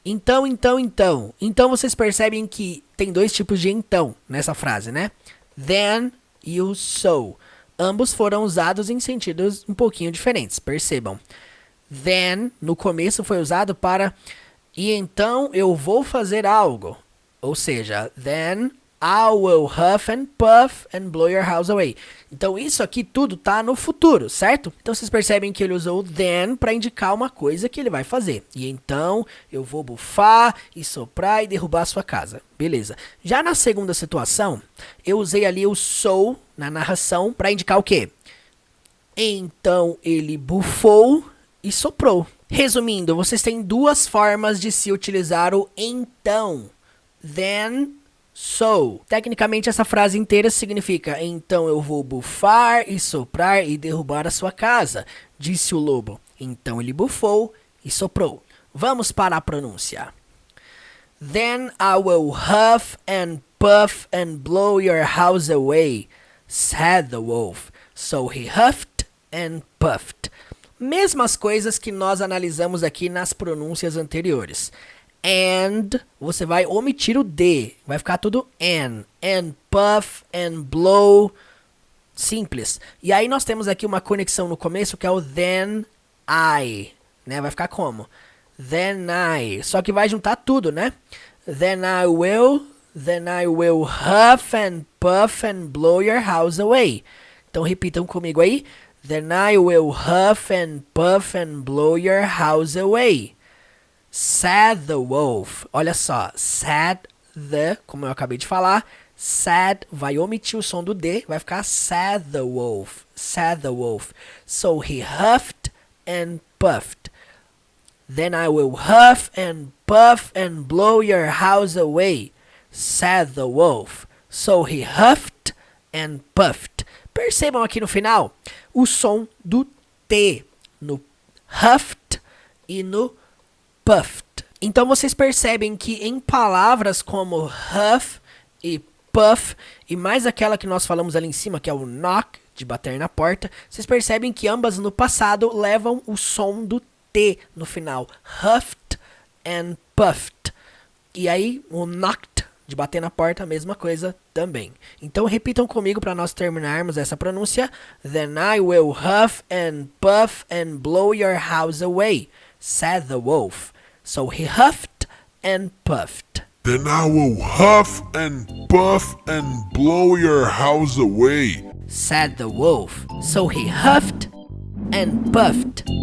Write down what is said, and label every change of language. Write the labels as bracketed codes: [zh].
[pt] Então. Então vocês percebem que tem dois tipos de então nessa frase, né? Then e o so. Ambos foram usados em sentidos um pouquinho diferentes, percebam. Then, no começo, foi usado para e então eu vou fazer algo. Ou seja, [en] then I will huff and puff and blow your house away. [pt] Então isso aqui tudo tá no futuro, certo? Então vocês percebem que ele usou then para indicar uma coisa que ele vai fazer. E então eu vou bufar e soprar e derrubar a sua casa. Beleza. Já na segunda situação, eu usei ali o so na narração para indicar o quê? Então ele bufou e soprou. Resumindo, vocês têm duas formas de se utilizar o então. Then, so. Tecnicamente, essa frase inteira significa então eu vou bufar e soprar e derrubar a sua casa, disse o lobo. Então ele bufou e soprou. Vamos para a pronúncia. [en] Then I will huff and puff and blow your house away, said the wolf. So he huffed and puffed. [pt] Mesmas coisas que nós analisamos aqui nas pronúncias anteriores. And, você vai omitir o D, vai ficar tudo [en] and puff, and blow, [pt] simples. E aí nós temos aqui uma conexão no começo que é o [en] then I, [pt] né? Vai ficar como? [en] Then I, [pt] só que vai juntar tudo, né? [en] Then I will huff and puff and blow your house away. [pt] Então repitam comigo aí. [en] Then I will huff and puff and blow your house away, said the wolf. [pt] Olha só, said the, como eu acabei de falar, said, vai omitir o som do D, vai ficar [en] said the wolf, said the wolf. So he huffed and puffed. Then I will huff and puff and blow your house away, said the wolf. So he huffed and puffed. [pt] Percebam aqui no final o som do T no huffed e no puffed. Então vocês percebem que em palavras como huff e puff e mais aquela que nós falamos ali em cima, que é o knock, de bater na porta, vocês percebem que ambas no passado levam o som do T no final. [en] Huffed and puffed. [pt] E aí o knocked, de bater na porta, a mesma coisa também. Então repitam comigo para nós terminarmos essa pronúncia. [en] Then I will huff and puff and blow your house away, said the wolf. So he huffed and puffed. Then I will huff and puff and blow your house away, said the wolf. So he huffed and puffed.